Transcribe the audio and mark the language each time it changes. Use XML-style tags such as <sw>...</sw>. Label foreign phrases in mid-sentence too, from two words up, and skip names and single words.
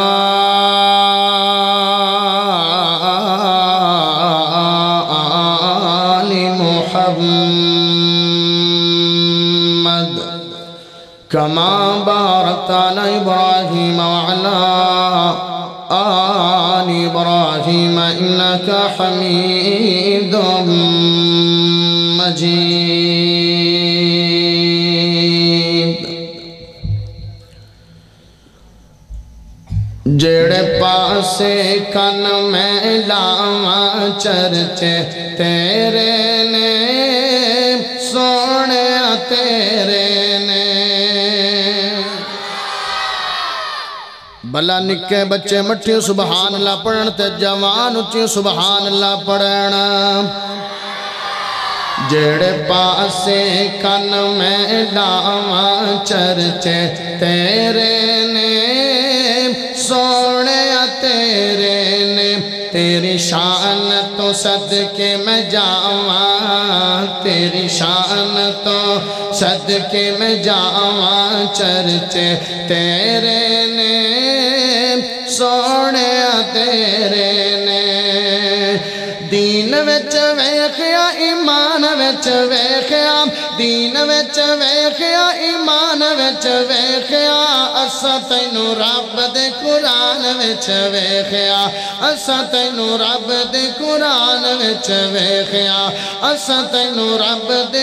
<ar>محمد كما باركت على إبراهيم وعلى آل إبراهيم إنك حميد مجيد</ar> <pa>جڑے پاسے کن میں لاواں چرچے تیرے نے سونے تیرے نے بلا نکے بچے مٹھی</pa> <ar>سبحان اللہ</ar> <pa>پڑھن تے جوان اچھی</pa> <ar>سبحان اللہ</ar> <pa>پڑھن جڑے پاسے کن میں لاواں چرچے تیرے نے سونے تیرے نے تیری شان تو صدقے میں جاواں تیری شان تو صدقے میں جاواں چرچے تیرے نے سونے تیرے نے دین وچ ویکھیا ایمان وچ ویکھیا دین وچ ویکھیا ایمان وچ ویکھیا اساں تینوں رب دے قرآن وچ ویکھیا اساں تینوں رب دے قرآن وچ ویکھیا اساں تینوں رب دے</pa>